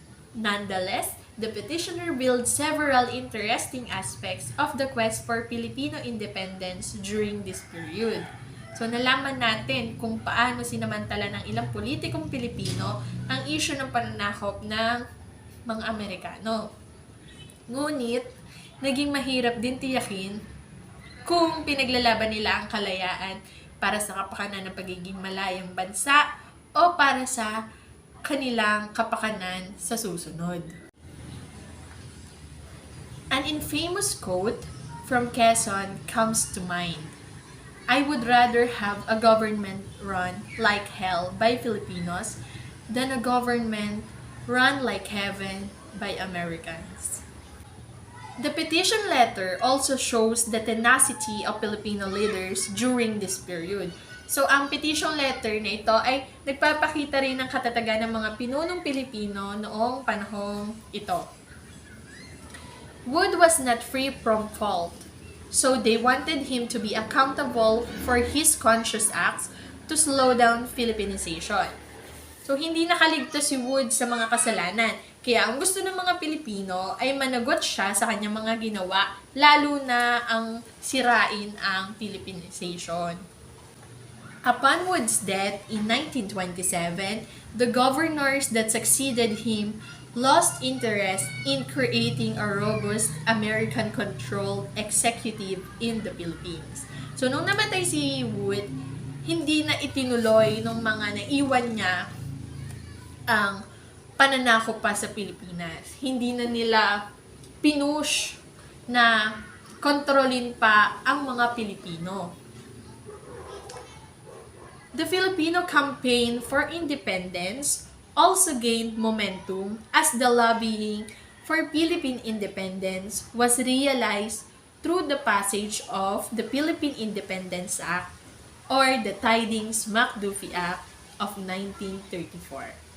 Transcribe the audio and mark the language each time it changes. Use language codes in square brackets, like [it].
[en] Nonetheless, the petitioner revealed several interesting aspects of the quest for Filipino independence during this period. [tl] So, nalaman natin kung paano sinamantala ng ilang politikong Pilipino ang issue ng pananakop ng mga Amerikano. Ngunit, naging mahirap din tiyakin kung pinaglalaban nila ang kalayaan para sa kapakanan ng pagiging malayang bansa o para sa kanilang kapakanan sa susunod. [en] An infamous quote from Quezon comes to mind. I would rather have a government run like hell by Filipinos than a government run like heaven by Americans. The petition letter also shows the tenacity of Filipino leaders during this period. [tl] So, ang petition letter na ito ay nagpapakita rin ng katatagan ng mga pinunong Pilipino noong panahong ito. [en] Wood was not free from fault, so they wanted him to be accountable for his conscious acts to slow down Filipinization. [tl] So, hindi nakaligtas si Wood sa mga kasalanan. Kaya, ang gusto ng mga Pilipino ay managot siya sa kanyang mga ginawa, lalo na ang sirain ang Filipinization. [en] Upon Wood's death in 1927, the governors that succeeded him lost interest in creating a robust American-controlled executive in the Philippines. [tl] So, nung namatay si Wood, hindi na itinuloy ng mga naiwan niya ang pananakop pa sa Pilipinas. Hindi na nila pinush na kontrolin pa ang mga Pilipino. [en] The Filipino campaign for independence also gained momentum as the lobbying for Philippine independence was realized through the passage of the Philippine Independence Act or the Tidings-McDuffie Act of 1934.